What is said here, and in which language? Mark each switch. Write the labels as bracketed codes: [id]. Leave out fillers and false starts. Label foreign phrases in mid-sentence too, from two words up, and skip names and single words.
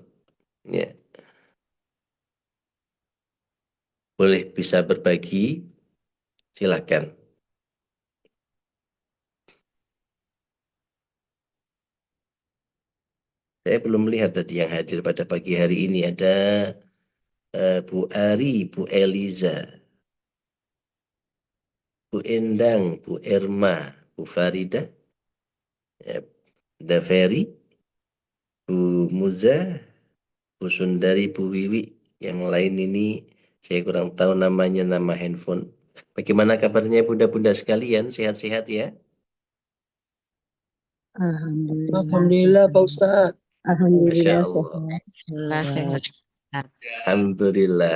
[id] Ya, boleh bisa berbagi, silakan. Saya belum melihat tadi yang hadir pada pagi hari ini. Ada Bu Ari, Bu Eliza, Bu Endang, Bu Erma, Bu Farida, ya, Da Ferry, Bu Muza, Bu Sundari, Bu Wiwi. Yang lain ini saya kurang tahu namanya, nama handphone. Bagaimana kabarnya bunda-bunda sekalian? Sehat-sehat ya? Alhamdulillah Alhamdulillah sehat. Pak Ustadz. Masya Alhamdulillah Allah. sehat. Alhamdulillah sehat. Alhamdulillah.